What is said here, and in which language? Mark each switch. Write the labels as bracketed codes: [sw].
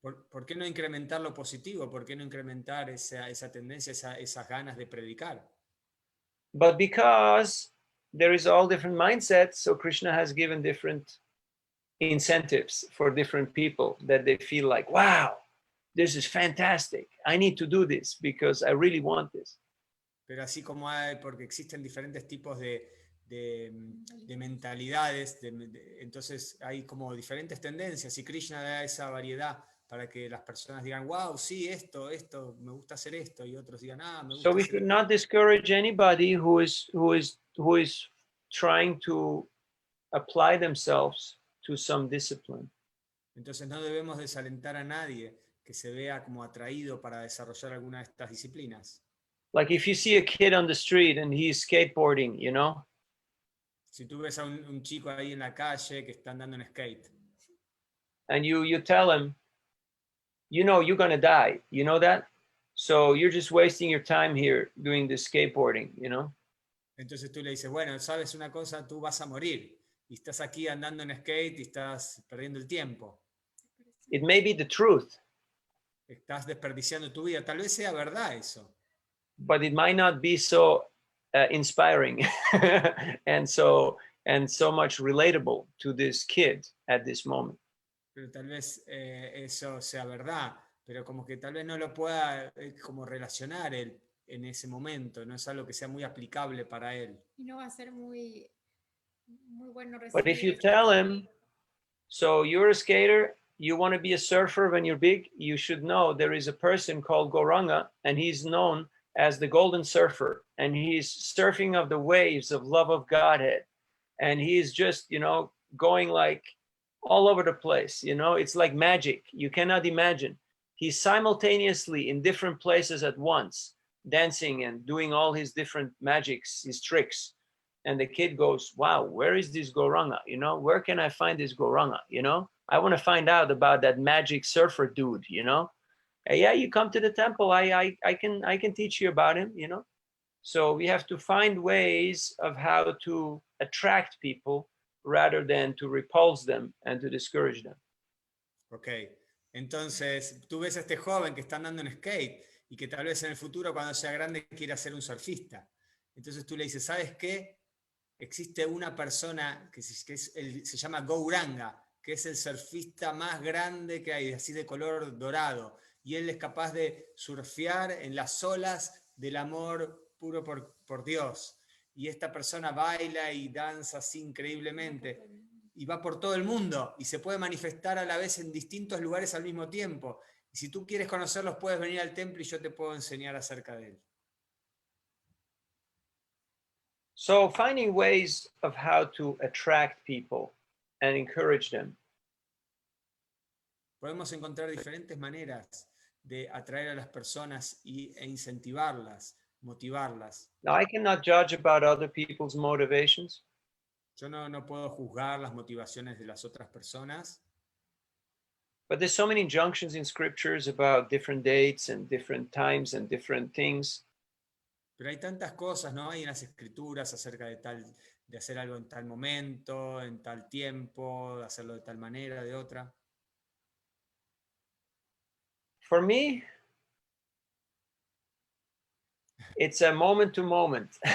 [es] ¿Por qué no incrementar lo positivo? ¿Por qué no incrementar esa tendencia, esas ganas de predicar? [en] But because there is all different mindsets, so Krishna has given different incentives for different people that they feel like, wow, this is fantastic. I need to do this because I really want this. [es] Pero así como hay, porque existen diferentes tipos de mentalidades, entonces hay como diferentes tendencias y Krishna da esa variedad para que las personas digan, wow, sí, esto, me gusta hacer esto, y otros digan, me gusta [en] So we [es] hacer [en] should [es] esto. [en] not discourage anybody who is trying to apply themselves to some discipline. [es] Entonces no debemos desalentar a nadie que se vea como atraído para desarrollar alguna de estas disciplinas. [en] Like if you see a kid on the street and he's skateboarding, you know, [es] Si tú ves a un chico ahí en la calle que está andando en skate, [en] and you tell him, you know, you're gonna die, you know that? So you're just wasting your time here doing this skateboarding, you know? [es] entonces tú le dices, bueno, sabes una cosa, tú vas a morir y estás aquí andando en skate y estás perdiendo el tiempo. [en] It may be the truth, [es] Estás desperdiciando tu vida. Tal vez sea verdad eso, [en] but it might not be so inspiring and so much relatable to this kid at this moment. [es] pero tal vez eso sea verdad, pero como que tal vez no lo pueda como relacionar él en ese momento, no es algo que sea muy aplicable para él. Y no va a ser muy bueno [en] But if you [es] recibir. [en] tell him, so you're a skater, you want to be a surfer when you're big, you should know there is a person called Gauranga, and he's known as the golden surfer, and he's surfing of the waves of love of Godhead, and he's just, you know, going like all over the place, you know, it's like magic. You cannot imagine. He's simultaneously in different places at once, dancing and doing all his different magics, his tricks. And the kid goes, wow, where is this Gauranga? You know, where can I find this Gauranga? You know, I want to find out about that magic surfer dude, you know? Yeah, you come to the temple. I can teach you about him, you know? So we have to find ways of how to attract people rather than to repulse them and to discourage them. [es] Ok, entonces tú ves a este joven que está andando en skate y que tal vez en el futuro cuando sea grande quiera ser un surfista. Entonces tú le dices, ¿sabes qué? Existe una persona que se llama Gauranga, que es el surfista más grande que hay, así de color dorado, y él es capaz de surfear en las olas del amor puro por Dios. Y esta persona baila y danza así increíblemente, y va por todo el mundo, y se puede manifestar a la vez en distintos lugares al mismo tiempo. Y si tú quieres conocerlos, puedes venir al templo y yo te puedo enseñar acerca de él. [en] So finding ways of how to attract people and encourage them. [es] Podemos encontrar diferentes maneras de atraer a las personas e incentivarlas, motivarlas. [en] Now, I cannot judge about other people's motivations, [es] Yo no puedo juzgar las motivaciones de las otras personas, [en] but there's so many injunctions in scriptures about different dates and different times and different things. [es] pero hay tantas cosas, ¿no? Hay en las escrituras acerca de hacer algo en tal momento, en tal tiempo, de hacerlo de tal manera, de otra. [en] For me, it's a moment to moment.